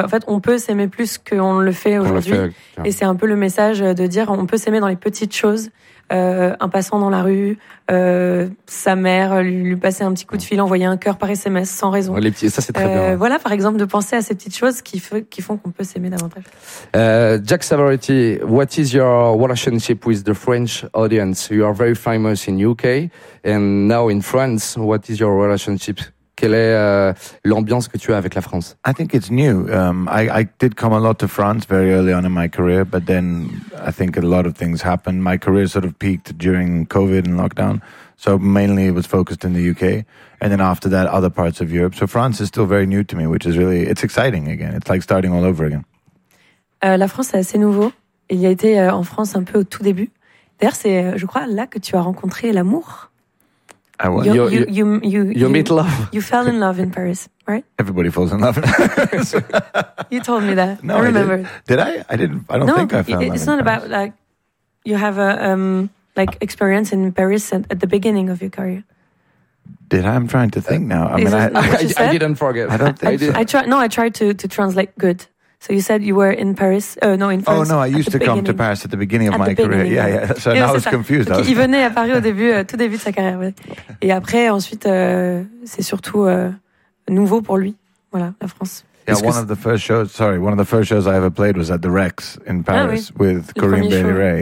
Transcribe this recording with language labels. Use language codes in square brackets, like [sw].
[fr] En fait, on peut s'aimer plus qu'on le fait aujourd'hui. On le fait, tiens. Et c'est un peu le message de dire on peut s'aimer dans les petites choses, un passant dans la rue, sa mère lui passer un petit coup de fil, envoyer un cœur par SMS sans raison. Ouais, les petits, ça c'est très bien. Voilà, par exemple, de penser à ces petites choses qui font qu'on peut s'aimer davantage. [en] Jack Savoretti, what is your relationship with the French audience? You are very famous in UK and now in France. What is your relationship? [fr] Quelle est l'ambiance que tu as avec la France? [en] I think it's new. I did come a lot to France very early on in my career, but then I think a lot of things happened. My career sort of peaked during COVID and lockdown, so mainly it was focused in the UK, and then after that, other parts of Europe. So France is still very new to me, which is really, it's exciting again. It's like starting all over again. [fr] La France est assez nouveau. Il a été en France un peu au tout début. D'ailleurs, c'est, je crois, là que tu as rencontré l'amour. [en] I was. You meet love. You fell in love in Paris, right? Everybody falls in love in Paris. You told me that. No, I remember. Did I? I don't think I fell in love. It's not about like you have a experience in Paris at the beginning of your career. Did I? I'm trying to think now. I didn't forget. I don't think I did. I tried to translate good. So you said you were in Paris. France. Oh no, I used to come to Paris at the beginning of at my beginning. Career. Yeah, yeah. So now I was confused. [fr] Il venait à Paris au début, tout début de sa carrière. Ouais. Et après, ensuite, c'est surtout nouveau pour lui. Voilà, la France. [en] Yeah, one of the first shows I ever played was at the Rex in Paris with Corinne Bailey-Ray.